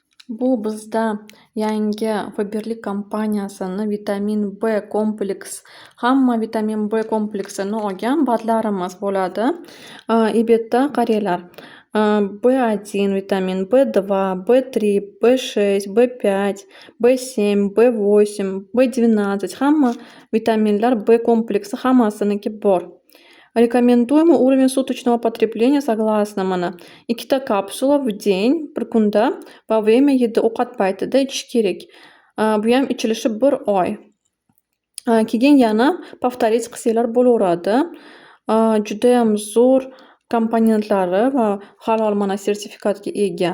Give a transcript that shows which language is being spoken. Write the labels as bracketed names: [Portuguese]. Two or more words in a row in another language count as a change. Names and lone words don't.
[Uzbek] Bu bizda yangi Faberlic kompaniyasini vitamin B kompleks, hamma vitamin B kompleksini olgan batlarimiz bo'ladi. Bu yerda qaranglar. B1 vitamin, B2, B3, B6, B5, B7, B8, B12 hamma vitaminlar B kompleksi hammasiniki bor. [Russian] Рекомендуемый уровень суточного потребления согласно [Uzbek] mana 2 kapsula [Russian] в день [Uzbek] bir kunda va время yetti ovqat paytida ichish kerak. Bu ham ichilishi 1 oy. Keyin yana повторить qilsanglar bo'laveradi. Judayam zo'r komponentlari va halol mana sertifikatga ega.